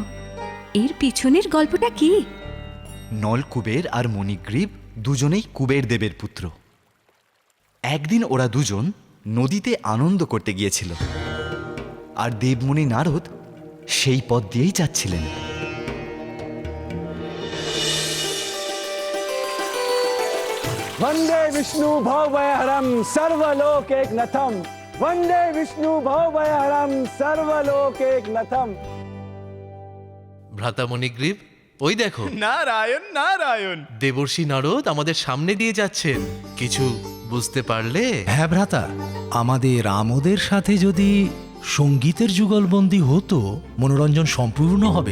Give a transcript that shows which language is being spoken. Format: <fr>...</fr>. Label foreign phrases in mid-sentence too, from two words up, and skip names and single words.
<bn>এর পিছনের গল্পটা কি? নলকুবের আর মণিগ্রীব দুজনেই কুবের দেবের পুত্র। একদিন ওরা দুজন নদীতে আনন্দ করতে গিয়েছিল, আর দেবমুনি নারদ সেই পথ দিয়েই যাচ্ছিলেন।</bn> <sa>वंदे विष्णु भवभयहरं सर्वलोकैकनाथं वंदे विष्णु भवभयहरं सर्वलोकैकनाथं।</sa> <bn>ভ্রাতা মণিগ্রীব, ওই দেখো নারায়ণ নারায়ণ। দেবর্ষি নারদ আমাদের সামনে দিয়ে যাচ্ছেন। কিছু বুঝতে পারলে? হ্যাঁ ভ্রাতা, আমাদের আমোদের সাথে যদি সঙ্গীতের যুগলবন্দি হতো, মনোরঞ্জন সম্পূর্ণ হবে।</bn>